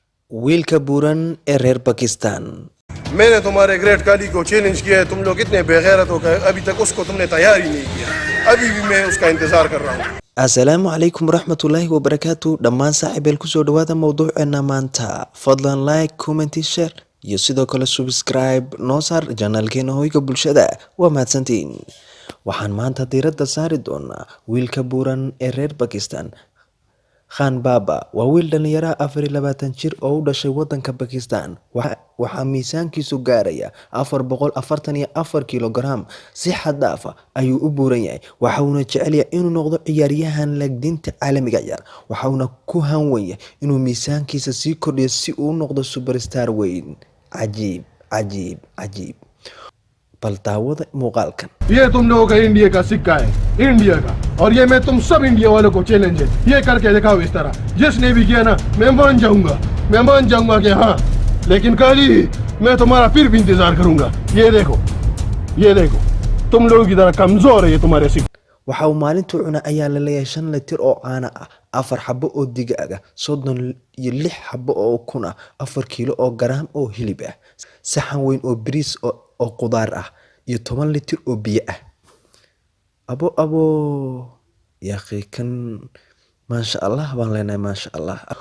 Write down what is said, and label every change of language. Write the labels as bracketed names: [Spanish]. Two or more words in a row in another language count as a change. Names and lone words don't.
[Somali] wiilka buuran ee reer Pakistan. [Hindi] मैंने तुम्हारे ग्रेट काली को चैलेंज किया है, तुम लोग इतने बेगैरत हो गए, अभी तक उसको तुमने तैयार ही नहीं किया। अभी भी मैं उसका इंतजार कर रहा हूँ। [Arabic] السلام عليكم ورحمة الله وبركاته [Somali] dhammaan saaxiibeel kusoo dhawaada mowduuceena maanta. Fadlan [English] like, comment, share [Somali] iyo sidoo kale subscribe noo saar janaalkeena hoyga bulshada. Waa mahadsantiin. Waxaan maanta diiradda saari doonaa wiilka buuran ee reer Pakistan. Khan Baba waa wiil dhalinyaro 24 jir oo u dhashay wadanka Pakistan. Waxaa miisaankiisu gaaraya 444 kilogram. Si xad dhaaf ah ayuu u buuran yahay. Waxa uuna jecel yahay inuu noqdo ciyaaryahan legdinta caalamiga ah. Waxa uuna ku hanwen yahay inuu miisaankiisa sii kordhiyo si uu u noqdo superstar weyn. Cajiib. बल दावत मुगालकन [Hindi] ये तुम लोगों का इंडिया का सिक्का है, इंडिया का, और ये मैं तुम सब इंडिया वालों को चैलेंज है, ये करके दिखाओ इस तरह। जिसने भी किया ना, मैं मान जाऊंगा कि हाँ, लेकिन काली मैं तुम्हारा फिर भी इंतजार करूंगा। ये देखो तुम लोगों की तरह कमजोर है ये तुम्हारे सिक्का। [Somali] waxa uu maalintuu cuna ayaa la leeyahay 5 litir oo caano ah, 4 xabo oo digaag ah, 36 xabo oo ukun ah, 4 kiilo oo garaam oo hilib ah, saxan weyn oo bariis oo qudaar ah iyo 10 litir oo biyo ah. abo yaqiikan [Arabic] ما شاء الله [Somali] baan leenahay [Arabic] ما شاء الله.